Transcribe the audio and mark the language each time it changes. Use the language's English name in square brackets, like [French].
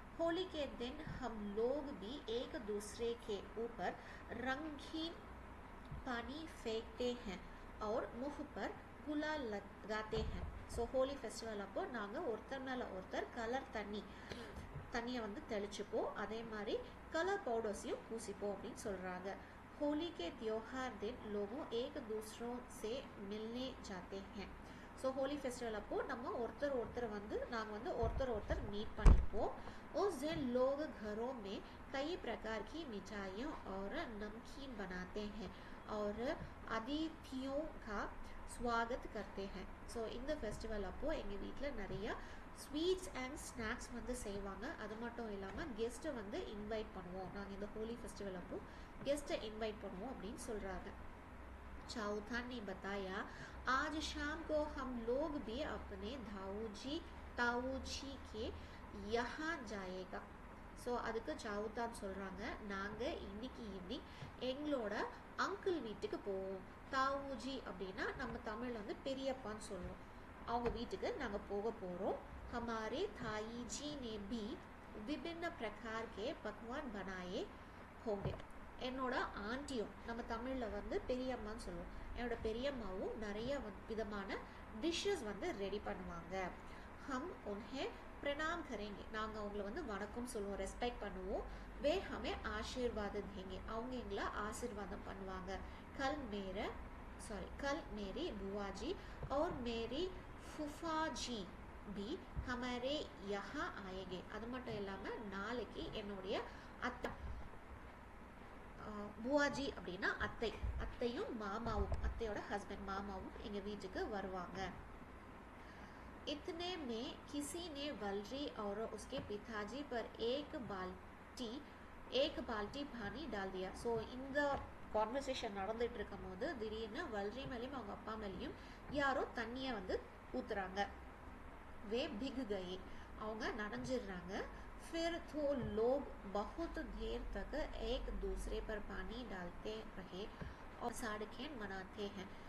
[Hindi] होली के दिन हम लोग भी एक दूसरे के ऊपर रंगीन पानी फेंकते हैं और मुँह पर गुलाल लगाते हैं. [Tamil] ஸோ ஹோலி ஃபெஸ்டிவல் அப்போ நாங்கள் ஒருத்தர் மேலே ஒருத்தர் கலர் தண்ணியை வந்து தெளிச்சுப்போம், அதே மாதிரி கலர் பவுடர்ஸையும் பூசிப்போம் அப்படின்னு சொல்கிறாங்க. [Hindi] होली के त्योहार दिन लोगों एक दूसरों से मिलने जाते हैं. [Tamil] ஸோ ஹோலி ஃபெஸ்டிவல் அப்போ நம்ம நாங்கள் வந்து ஒருத்தர் மீட் பண்ணிப்போம். [Hindi] उस दिन लोग घरों में कई प्रकार की मिठाइयों और नमकीन बनाते हैं और अतिथियों का स्वागत करते हैं. [Tamil] ஸோ இந்த ஃபெஸ்டிவல் அப்போது எங்கள் வீட்டில் நிறையா ஸ்வீட்ஸ் அண்ட் ஸ்நாக்ஸ் வந்து செய்வாங்க. அது மட்டும் இல்லாமல் கெஸ்ட்டை வந்து இன்வைட் பண்ணுவோம். நாங்கள் இந்த ஹோலி ஃபெஸ்டிவல் அப்போ கெஸ்ட்டை இன்வைட் பண்ணுவோம் அப்படின்னு சொல்கிறாங்க. [Hindi] चौथान ने बताया, आज शाम को हम लोग भी अपने ताऊजी के यहाँ जाएगा. [Tamil] ஸோ அதுக்கு சவுதான் சொல்கிறாங்க, நாங்கள் இன்னைக்கு ஈவினிங் எங்களோட அங்கிள் வீட்டுக்கு போவோம். தாவூஜி அப்படின்னா நம்ம தமிழில் வந்து பெரியப்பான்னு சொல்லுவோம். அவங்க வீட்டுக்கு நாங்கள் போக போகிறோம். [Hindi] हमारे ताई जी ने भी विभिन्न प्रकार के पकवान बनाए होंगे. [Tamil] என்னோட ஆண்டியும் நம்ம தமிழில் வந்து பெரியம்மான்னு சொல்லுவோம். என்னோட பெரியம்மாவும் நிறைய விதமான டிஷ்ஷஸ் வந்து ரெடி பண்ணுவாங்க. [Hindi] ஹம் உன்ஹே प्रणाम करेंगे, [Tamil] நாங்கள் அவங்கள வந்து வணக்கம் சொல்லுவோம், ரெஸ்பெக்ட் பண்ணுவோம். [Hindi] வே ஹமே ஆசீர்வாதம் தேங்க, [Tamil] அவங்க எங்களை ஆசீர்வாதம் பண்ணுவாங்க. [Hindi] कल मेरी बुआ जी और मेरी फूफा जी भी हमारे यहाँ आएंगे. [Tamil] அது மட்டும் இல்லாமல் நாளைக்கு என்னுடைய புவாஜி அப்படின்னா அத்தையும் மாமாவும், அத்தையோட ஹஸ்பண்ட் மாமாவும் எங்கள் வீட்டுக்கு வருவாங்க. [Hindi] इतने में किसी ने वलरी और उसके पिताजी पर एक बाल्टी पानी डाल दिया. [Tamil] ஸோ இந்த கான்வர்சேஷன் நடந்துட்டு இருக்கும் போது திடீர்னு வல்ரி மேலேயும் அவங்க அப்பா மேலேயும் யாரோ தண்ணியை வந்து ஊத்துறாங்க. [Hindi] वे भीग गए, [Tamil] அவங்க நனைஞ்சிடுறாங்க. [Hindi] फिर तो लोग बहुत देर तक एक दूसरे पर पानी डालते रहे और साड़केन मनाते हैं.